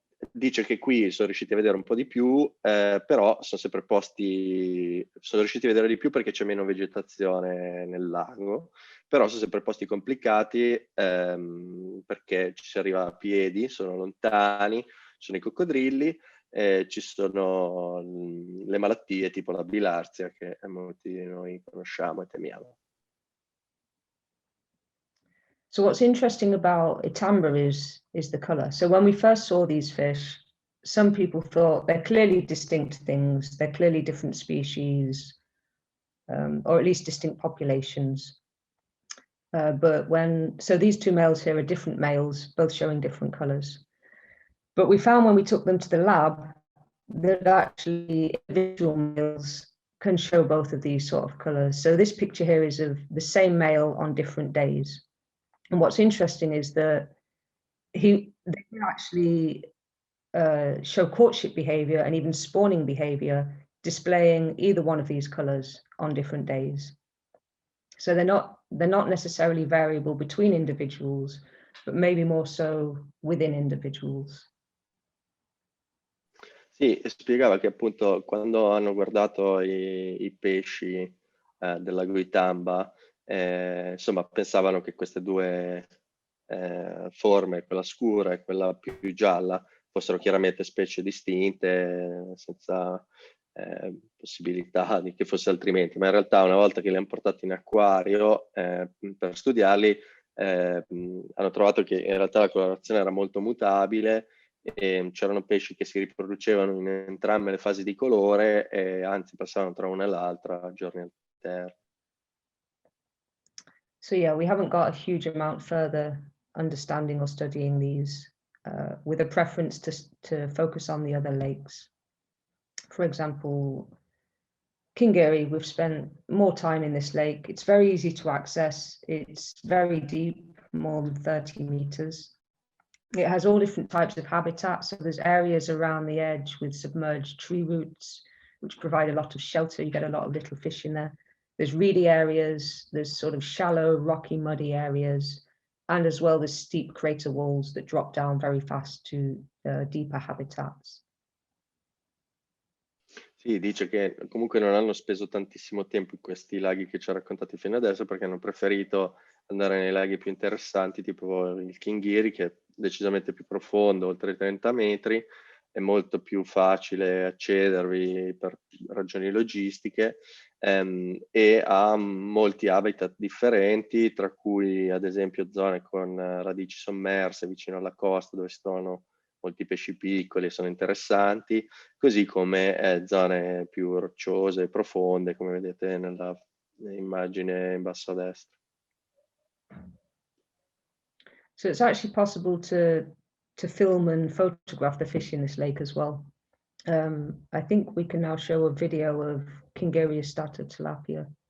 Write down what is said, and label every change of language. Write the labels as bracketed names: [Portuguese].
[Italian] Dice che qui sono riusciti a vedere un po' di più, però sono riusciti a vedere di più perché c'è meno vegetazione nel lago, però sono sempre posti complicati perché ci si arriva a piedi, sono lontani, ci sono i coccodrilli, ci sono le malattie tipo la bilarzia che molti di noi conosciamo e temiamo. [English] So what's interesting about Itamba is the color. So when we first saw these fish, some people thought they're clearly distinct things, they're clearly different species, or at least distinct populations. So these two males here are different males, both showing different colors. But we found when we took them to the lab that actually individual males can show both of these sort of colors. So this picture here is of the same male on different days. And what's interesting is that they can actually show courtship behavior and even spawning behavior, displaying either one of these colors on different days. So they're not necessarily variable between individuals, but maybe more so within individuals. [Italian] Sì, spiegava che appunto quando hanno guardato i pesci del lago Itamba, insomma, pensavano che queste due forme, quella scura e quella più gialla, fossero chiaramente specie distinte, senza possibilità di che fosse altrimenti, ma in realtà una volta che li hanno portati in acquario per studiarli, hanno trovato che in realtà la colorazione era molto mutabile e c'erano pesci che si riproducevano in entrambe le fasi di colore e anzi passavano tra una e l'altra a giorni alterni. [English] So yeah, we haven't got a huge amount further understanding or studying these, with a preference to focus on the other lakes. For example, Kingiri, we've spent more time in this lake. It's very easy to access. It's very deep, more than 30 meters. It has all different types of habitats. So there's areas around the edge with submerged tree roots, which provide a lot of shelter. You get a lot of little fish in there. There's reedy areas, there's sort of shallow, rocky, muddy areas, and as well there's steep crater walls that drop down very fast to deeper habitats. [Italian] Sì, dice che comunque non hanno speso tantissimo tempo in questi laghi che ci ha raccontati fino adesso perché hanno preferito andare nei laghi più interessanti, tipo il Kingiri, che è decisamente più profondo, oltre i 30 metri, è molto più facile accedervi per ragioni logistiche e ha molti habitat differenti, tra cui ad esempio zone con radici sommerse vicino alla costa dove si trovano molti pesci piccoli e sono interessanti, così come zone più rocciose e profonde, come vedete nella immagine in basso a destra. [English] So it's actually possible to film and photograph the fish in this lake as well. I think we can now show a video of Kingiri Astatotilapia.